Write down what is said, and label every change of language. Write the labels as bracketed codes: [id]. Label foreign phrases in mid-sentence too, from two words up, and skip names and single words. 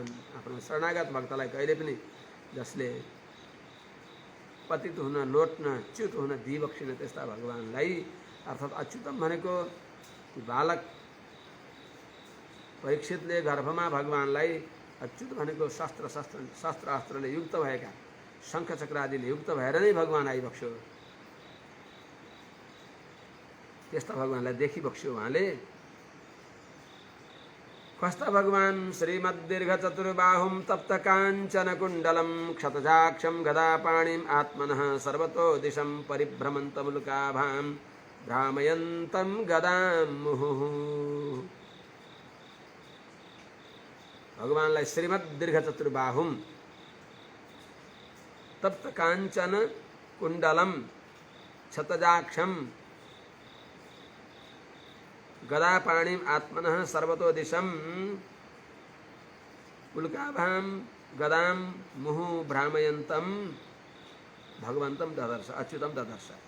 [ne] आफ्नो शरणागत भक्तलाई कहिले पनि जसले पतित हुन, लोट्न, च्युत हुन दिइबक्सिन त्यस्ता भगवानलाई, अर्थात् अच्युतम भनेको बालक परीक्षितले गर्भमा भगवानलाई, अच्युत भनेको शस्त्र अस्त्रले युक्त भएका, शङ्ख चक्र आदिले युक्त भएर नै भगवान आइबक्स्यो। त्यस्ता भगवानलाई देखि बक्स्यो उहाँले। कस्ता भगवान? [sa] श्रीमद्दीर्घ चतुर्बाहुं तप्त काञ्चन कुण्डलं क्षतजाक्षं गदापाणिम् आत्मनः सर्वतो दिशं परिभ्रमन्तमुल्काभां भ्रामयन्तं गदां मुहुः। भगवानलाई श्रीमद्दीर्घ चतुर्बाहुं तप्त काञ्चन कुण्डलं क्षतजाक्षं गदापाणिम आत्मनः सर्वतो दिशं उल्काभां गदां मुहु भ्रामयन्तं भगवन्तं ददर्श, अच्युतं ददर्श।